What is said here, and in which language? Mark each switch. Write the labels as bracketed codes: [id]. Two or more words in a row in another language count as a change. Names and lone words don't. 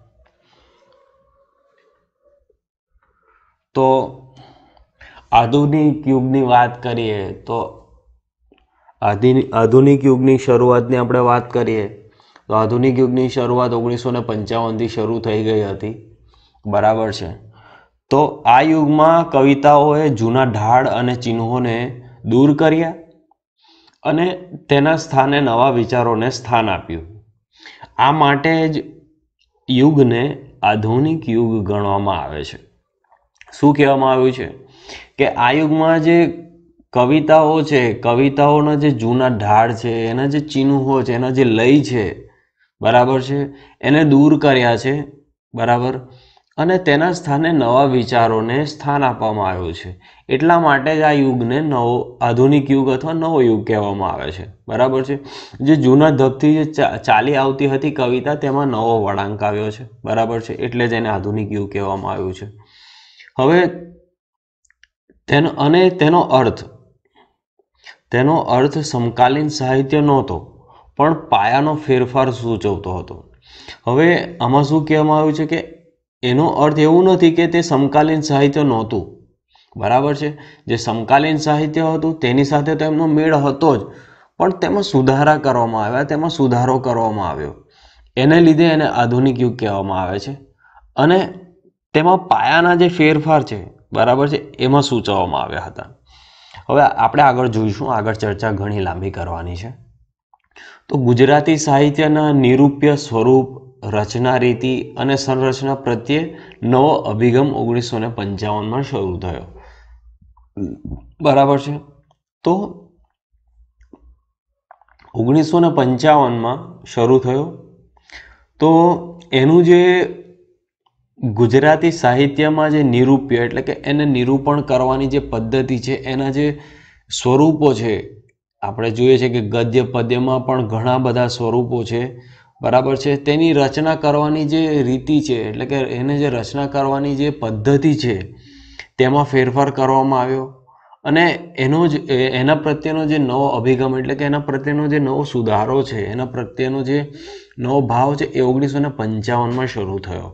[gu] તો આધુનિક યુગની વાત કરીએ તો આધુનિક યુગની શરૂઆતની આપણે વાત કરીએ તો આધુનિક યુગની શરૂઆત 1955 થી શરૂ થઈ ગઈ હતી। [hi] बराबर है। [gu] તો આ યુગમાં કવિતાઓએ જૂના ઢાળ અને ચિહ્નોને દૂર કર્યા અને તેના સ્થાને નવા વિચારોને સ્થાન આપ્યું। આ માટે જ યુગને આધુનિક યુગ ગણવામાં આવે છે। શું કહેવામાં આવ્યું છે કે આ યુગમાં જે કવિતાઓ છે, કવિતાઓના જે જૂના ઢાળ છે, એના જે ચિહ્નો છે, એના જે લય છે, બરાબર છે, એને દૂર કર્યા છે। બરાબર. અને તેના સ્થાને નવા વિચારોને સ્થાન આપવામાં આવ્યું છે। એટલા માટે જ આ યુગને નવો આધુનિક યુગ અથવા નવો યુગ કહેવામાં આવે છે। બરાબર છે. જે જૂના ઢબથી જે ચાલી આવતી હતી કવિતા તેમાં નવો વળાંક આવ્યો છે. બરાબર છે। એટલે જ એને આધુનિક યુગ કહેવામાં આવ્યું છે। હવે તેનો અર્થ સમકાલીન સાહિત્ય નહોતો પણ પાયાનો ફેરફાર સૂચવતો હતો। હવે આમાં શું કહેવામાં આવ્યું છે કે એનો અર્થ એવું નથી કે તે સમકાલીન સાહિત્ય નહોતું। બરાબર છે. જે સમકાલીન સાહિત્ય હતું તેની સાથે તો એમનો મેળ હતો જ પણ તેમાં સુધારા કરવામાં આવ્યા, તેમાં સુધારો કરવામાં આવ્યો। એને લીધે એને આધુનિક યુગ કહેવામાં આવે છે। અને તેમાં પાયાના જે ફેરફાર છે, બરાબર છે, એમાં સૂચવવામાં આવ્યા હતા। હવે આપણે આગળ જોઈશું. આગળ ચર્ચા ઘણી લાંબી કરવાની છે। તો ગુજરાતી સાહિત્યના નિરૂપ્ય સ્વરૂપ, રચના રીતિ અને સંરચના પ્રત્યે નવો અભિગમ 1955 में શરૂ થયો। બરાબર છે। તો 1955 में શરૂ થયો તો એનું જે ગુજરાતી સાહિત્ય में જે નિરૂપ્ય એટલે કે એને નિરૂપણ કરવાની જે પદ્ધતિ છે, એના જે સ્વરૂપો છે, આપણે જોઈએ છે કે ગદ્ય પદ્ય में પણ ઘણા બધા સ્વરૂપો છે। બરાબર છે। તેની રચના કરવાની જે રીતિ છે એટલે કે એને જે રચના કરવાની જે પદ્ધતિ છે તેમાં ફેરફાર કરવામાં આવ્યો અને એના પ્રત્યેનો જે નવો અભિગમ એટલે કે એના પ્રત્યેનો જે નવો સુધારો છે, એના પ્રત્યેનો જે નવો ભાવ છે એ 1955 में શરૂ થયો।